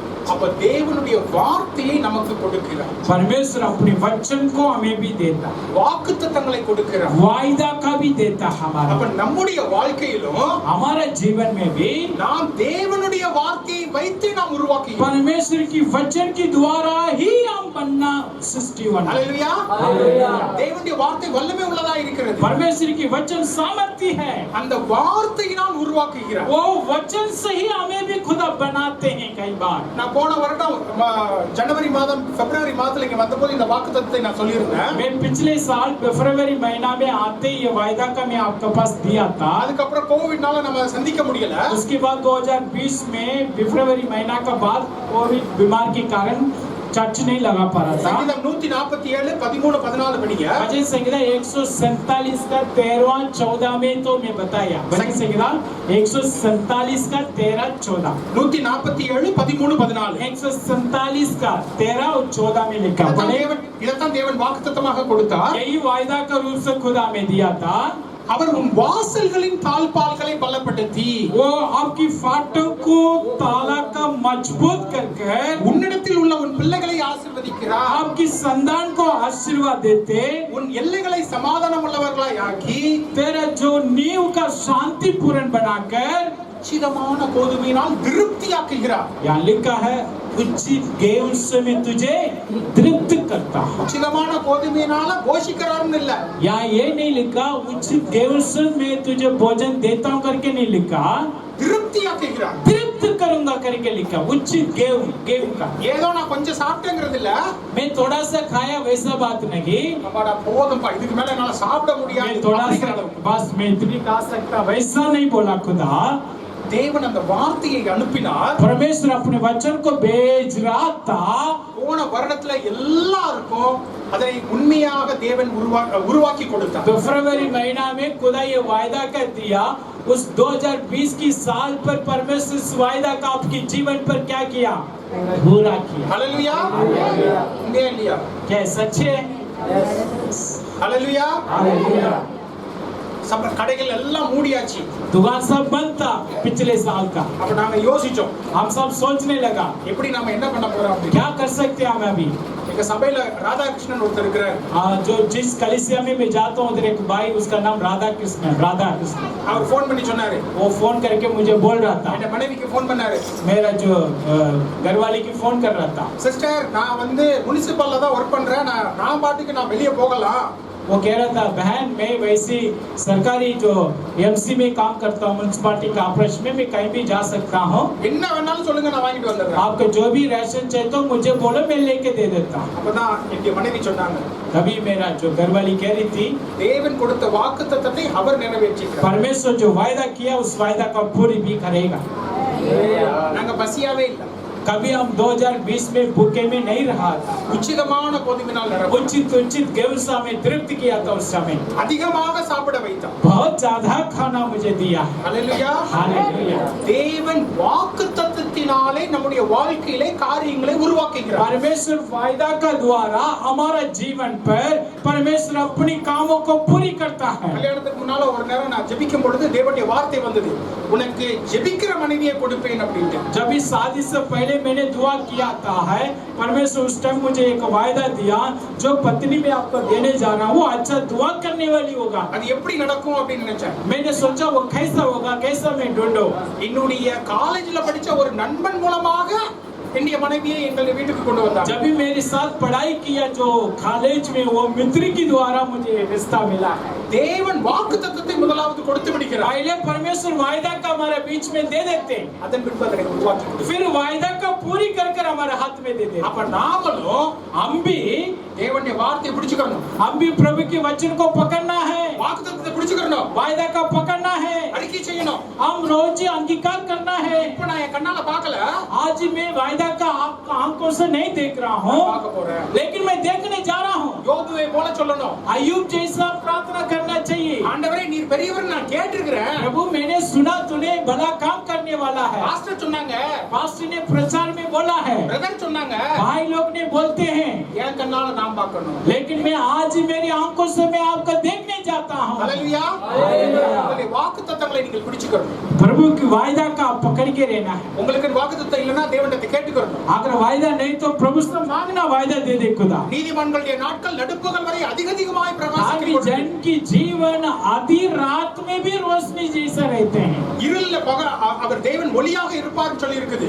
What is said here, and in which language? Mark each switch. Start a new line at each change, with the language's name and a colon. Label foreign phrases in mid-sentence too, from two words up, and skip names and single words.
Tamil: அப்ப தேவனுடைய வார்த்தையை நமக்கு கொடுக்கிறார்.
Hindi: परमेश्वर अपने वचन को हमें भी देता,
Tamil: வாக்குத்தத்தங்களை கொடுக்கிறார்.
Hindi: वायदा का भी देता हमारा.
Tamil: அப்ப நம்முடைய வாழ்க்கையிலும்
Hindi: हमारा जीवन में भी
Tamil: நாம் தேவனுடைய வார்த்தையை வைத்து நாம் உருவாக்குகிறோம்.
Hindi: परमेश्वर की वचन के द्वारा ही हम बनना सृष्टि बना.
Tamil: ஹalleluya.
Hindi: हालेलुया.
Tamil: தேவனுடைய வார்த்தை வல்லமை உள்ளதா இருக்கிறது.
Hindi: परमेश्वर की वचन सामर्थ्य है.
Tamil: அந்த வார்த்தையினால் உருவாக்குகிறார்.
Hindi: वो वचन से ही हमें भी खुदा बनाते हैं कई बार.
Tamil: நான் போன வருடம் ஜனவரி மாதம் பிப்ரவரி மாதத்துல இங்க வந்தபோது இந்த வாக்குத்தத்தத்தை நான் சொல்லியிருந்தேன்.
Hindi: मैं पिछले साल फरवरी महीना में आते ये वायदा का मैं आपके पास दिया था.
Tamil: அதுக்கப்புறம் கோவிட்னால நம்ம சந்திக்க முடியல.
Hindi: उसके बाद 2020 में फरवरी महीना का बाद कोविड बीमार के कारण चर्च नहीं लगा पा रहा था.
Tamil: சங்கீதம் 147 13 14 படிங்க.
Hindi: भजन संहिता 147 का 13वां 14 में तो मैं बताया. भजन संहिता 147 का 13 14. 147 13 14. 147 का 13 और 14 में लिखा.
Tamil: இதைத்தான் தேவன் வாக்குத்தத்தமாக கொடுத்தார்.
Hindi: यही वायदा का रूप से खुदा में दिया था.
Tamil: அவர் உன் வாசல்களின் தாழ்பால்களை பலப்படுத்தி
Hindi: वो आपकी फाटक को ताला का मजबूत करके
Tamil: உன்னிடத்தில் உள்ள உன் பிள்ளைகளை ஆசீர்வதிக்கிறார்.
Hindi: आपकी संतान को आशीर्वाद देते,
Tamil: உன் எல்லைகளை சமாதானம் உள்ளவர்களாய் ஆக்கி
Hindi: तेरा जो नींव का शांति पूर्ण बनाकर
Tamil: உச்சிதமான கோதுமையினால் திருப்தியாக்குகிறார்.
Hindi: यहाँ लिखा है उचित गेहूं से मैं तुझे तृप्त करता हूं.
Tamil: உச்சிதமான கோதுமையினால போஷிக்கிறார்னு இல்ல.
Hindi: यहाँ ये नहीं लिखा उचित गेहूं से मैं तुझे भोजन देता हूं करके नहीं लिखा,
Tamil: திருப்தியாக்குகிறார்.
Hindi: तृप्त करूंगा करके लिखा. उचित गेहूं का
Tamil: ஏதோ நான் கொஞ்சம் சாப்பிட்டேங்கிறது இல்ல.
Hindi: मैं थोड़ा सा खाया वैसा बात नहीं.
Tamil: அப்பாடா போதும்பா இதுக்கு மேல என்னால சாப்பிட முடியாது.
Hindi: मैं थोड़ा सा बस मैं इतनी खा सकता वैसा नहीं बोला खुदा.
Tamil: தேவன் அந்த வார்த்தையை அனுப்பினார்.
Hindi: परमेश्वर अपने वचन को भेज रहा था.
Tamil: போன வருடத்துல எல்லாருக்கும் அதை உண்மையாக தேவன் உருவாக்கி கொடுத்தார்.
Hindi: तो फरवरी महीना में खुदा ये वायदा कर दिया. उस 2020 की साल पर परमेश्वर इस वायदा का आपके जीवन पर क्या किया? पूरा किया. हालेलुया. हालेलुया. क्या सच है? हालेलुया. हालेलुया.
Tamil: सब கடைகள் எல்லாம் மூடியாச்சு.
Hindi: दुकान सब बंद था पिछले साल का.
Tamil: அப்ப நாங்க யோசிச்சோம்
Hindi: हम सब सोचने लगा
Tamil: எப்படி நாம என்ன பண்ண போறோம் அப்படி.
Hindi: क्या कर सकते हैं हम अभी.
Tamil: எங்க சபையில ராதாகிருஷ்ணன் ஒருத்தர் இருக்கிறார்.
Hindi: जो जिस कलीसिया में मैं जाता हूँ उधर एक भाई उसका नाम राधा कृष्ण.
Tamil: அவர் ஃபோன் பண்ணி சொன்னாரு.
Hindi: वो फोन करके मुझे बोल रहा था.
Tamil: என் மனைவிக்கு ஃபோன் பண்ணாரு.
Hindi: मेरा जो घरवाली की फोन कर रहा था.
Tamil: சிஸ்டர் நான் வந்து முனிசிபல்ல தான் வர்க் பண்றேன். நான் பாட்டுக்கு நான் வெளிய போகலாம்.
Hindi: वो कह रहा था बहन मैं वैसी सरकारी जो एमसी में काम करता हूँ म्युनिसिपैलिटी का ऑपरेशन में मैं कहीं भी जा सकता हूँ.
Tamil: என்ன வேணாலும் சொல்லுங்க நான் வாங்கிட்டு வந்துறேன்.
Hindi: आपको जो भी राशन चाहिए तो मुझे बोलो मैं लेके दे देता हूँ.
Tamil: அப்பதான் என் மனைவி சொன்னாங்க.
Hindi: तभी मेरा जो घरवाली कह रही थी
Tamil: தேவன் கொடுத்த வாக்குத்தத்தத்தை அவர் நிறைவேற்றினார்.
Hindi: परमेश्वर जो वायदा किया उस वायदा का पूरी भी करेगा.
Tamil: நாங்க பசியாவே இல்ல.
Hindi: कभी हम 2020 में भूखे में नहीं रहा था.
Tamil: உச்சிதமான கோதுமையினால் நிரப்பி
Hindi: उचित गेहूं से हमें तृप्त किया था उस समय.
Tamil: அதிகமாக சாப்பிட வைத்தார்.
Hindi: बहुत ज्यादा खाना मुझे दिया.
Tamil: ஹalleluya.
Hindi: हालेलुया.
Tamil: தேவன் வாக்குத்தத்தத்தினாலே நம்முடைய வாழ்க்கையிலே காரியங்களை உருவாக்குகிறார்.
Hindi: परमेश्वर वायदा का द्वारा हमारा जीवन पर परमेश्वर अपनी कामों को पूरी करता है.
Tamil: கல்யாணத்துக்கு முன்னால ஒரு நேரம் நான் ஜெபிக்கும் பொழுது தேவனுடைய வார்த்தை வந்தது. உனக்கு ஜெபிக்கிற மனைவியை கொடுப்பேன் அப்படினு.
Hindi: जब इस शादी से पहले मैंने दुआ किया था है परमेश्वर उस टाइम मुझे एक वायदा दिया जो पत्नी मैं आपको देने जा रहा हूँ अच्छा दुआ करने वाली होगा.
Tamil: அது எப்படி நடக்கும் அப்படி நினைச்சேன்.
Hindi: मैंने सोचा वो कैसा होगा कैसा मैं ढूंढूं.
Tamil: என்னுடைய காலேஜ்ல படிச்ச ஒரு நண்பன் மூலமாக என்னுடைய மனைவியை எங்கள் வீட்டுக்கு கொண்டு வந்தார்.
Hindi: जब भी मेरे साथ पढ़ाई किया जो कॉलेज में वो मित्र के द्वारा मुझे रिश्ता मिला है.
Tamil: தேவன் வாக்குத்தத்தத்தை முதலாவது கொடுத்து விடுகிறார்.
Hindi: पहले परमेश्वर वायदा का हमारे बीच में दे देते हैं.
Tamil: அதன் பின்பு அதை உருவாக்கி கொடுக்கிறார்.
Hindi: फिर वायदा का पूरी कर हमारे हाथ में दे देते.
Tamil: அப்ப நாமளும்
Hindi: हम भी
Tamil: தேவனுடைய வார்த்தையை பிடிச்சுக்கணும்.
Hindi: हम भी प्रभु के वचन को पकड़ना है.
Tamil: வாக்குத்தத்தத்தை பிடிச்சுக்கணும்.
Hindi: वायदा का पकड़ना है.
Tamil: அறிக்கை செய்யணும்.
Hindi: हम रोज अंगीकार करना है.
Tamil: இப்ப நான் என் கண்ணால பார்க்கல.
Hindi: आज मैं वायदा का आंखों से नहीं देख रहा हूँ
Tamil: பார்க்க போறேன்.
Hindi: लेकिन मैं देखने जा रहा हूँ.
Tamil: யோபுவை போல சொல்லணும்.
Hindi: अय्यूब जैसा प्रार्थना करना चाहिए.
Tamil: ஆண்டவரே நீர் பெரியவர் நான் கேட்டிருக்கிறேன்.
Hindi: प्रभु मैंने सुना तूने भला काम करने वाला है.
Tamil: பாஸ்டர் சொன்னாங்க.
Hindi: पास्टर ने प्रचार में बोला है.
Tamil: பிரதர் சொன்னாங்க.
Hindi: भाई लोग ने बोलते हैं.
Tamil: என் கண்ணால நான் பார்க்கணும்.
Hindi: लेकिन मैं आज ही मेरी आंखों से मैं आपको देखने जाता हूँ।
Tamil: ஹalleluya. உங்களுடைய வாக்குத்தத்தங்களை நீங்கள் பிடிச்சுக்கணும்.
Hindi: प्रभु की वायदा का आप पकड़ के रहना है।
Tamil: உங்களுக்கு வாக்குத்தத்தம் இல்லனா தேவனிடத்தை கேட்டுக்கணும்.
Hindi: अगर वायदा नहीं तो प्रभु से मांगना, वायदा दे दे खुदा।
Tamil: நீதிமான்களுடைய நாட்கள் நடுப்பகல் வரை அதிகமாய்
Hindi: ताकि
Tamil: பிரகாசிக்கும்.
Hindi: जन की जीवन आधी रात में भी रोशनी जैसा रहते हैं।
Tamil: இருள்ல அவர் தேவன் ஒளியாக இருப்பார்னு சொல்லி இருக்குது.